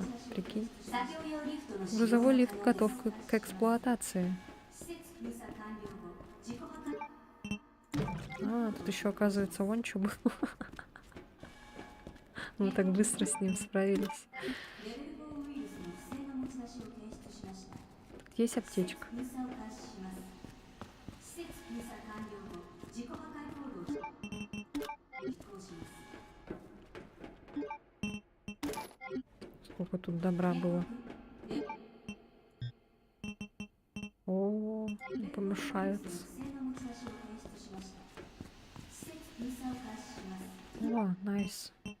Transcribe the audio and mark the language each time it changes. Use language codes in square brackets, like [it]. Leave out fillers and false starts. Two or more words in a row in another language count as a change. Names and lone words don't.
[ru] Прикинь. [ja] 作業用リフトの使用 [ru] Грузовой лифт готов к эксплуатации. [ja] 施設封鎖完了後自己破壊 [ru] А, тут еще оказывается вон что было. Мы так быстро с ним справились. [ja] レベル4ウイルスの不正な持ち出しを提出しました [ru] Тут есть аптечка. [ja] 封鎖を開始します施設封鎖完了後自己破壊行動を実行します [ru] Сколько тут добра было. О, не помешается. [ja] 不正な持ち出しを提出しました施設封鎖を開始します [ru] О, найс.